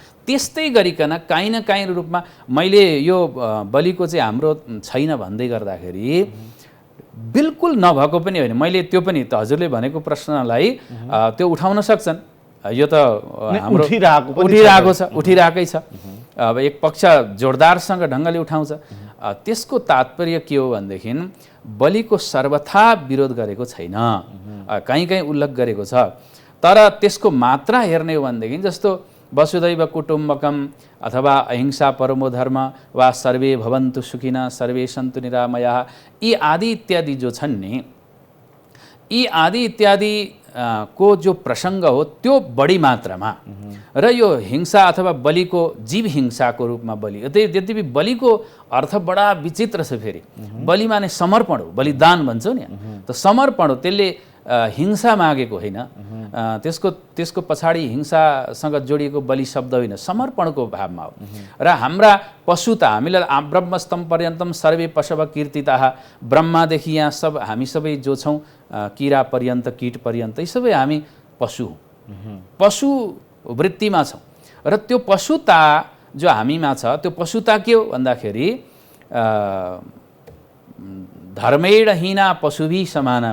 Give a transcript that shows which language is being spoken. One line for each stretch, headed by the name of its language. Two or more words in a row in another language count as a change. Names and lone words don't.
Nepali: त्यस्तै गरिकन काहीँ न काहीँ रूपमा मैले यो बलिको चाहिँ हाम्रो छैन भन्दै गर्दाखेरि बिल्कुल नभएको पनि होइन, मैले त्यो पनि त हजुरले भनेको प्रश्नलाई त्यो उठाउन सक्छन्, यो त हाम्रो उठिरहेकै छ। अब एक पक्ष जोरदारसँग ढङ्गले उठाउँछ, त्यसको तात्पर्य के हो भनेदेखि बलिको सर्वथा विरोध गरेको छैन, कहीँ कहीँ उल्लेख गरेको छ, तर त्यसको मात्रा हेर्ने हो भनेदेखि जस्तो
Sanskrit: वसुधैव कुटुम्बकम
Nepali: अथवा
Sanskrit: अहिंसा परमो धर्म
Nepali: वा
Sanskrit: सर्वे भवन्तु सुखिनः सर्वे सन्तु निरामयाः,
Nepali: यी आदि इत्यादि जो छन् नि, यी आदि इत्यादि को जो प्रसङ्ग हो त्यो बढी मात्रामा र यो हिंसा अथवा बलिको जीव हिंसाको रूपमा बलि, यद्यपि बलिको अर्थ बडा विचित्र छ। फेरि बलि माने समर्पण हो, बलिदान भन्छौँ नि, त समर्पण हो, त्यसले हिंसा मागेको होइन, त्यसको पछाडि हिंसासँग जोडिएको बलि शब्द होइन, समर्पणको भावमा हो। र हाम्रा पशु त हामीलाई
Sanskrit: ब्रह्मस्तम पर्यन्तम सर्वे पशव कीर्तिताः,
Nepali: ब्रह्मादेखि यहाँ हामी सबै जो छौँ किरा पर्यन्त कीट पर्यन्त, यी सबै हामी पशु हौँ, पशु वृत्तिमा छौँ। र त्यो पशुता जो हामीमा छ त्यो पशुता के हो भन्दाखेरि
Sanskrit: धर्मेणहीना पशुभी समाना।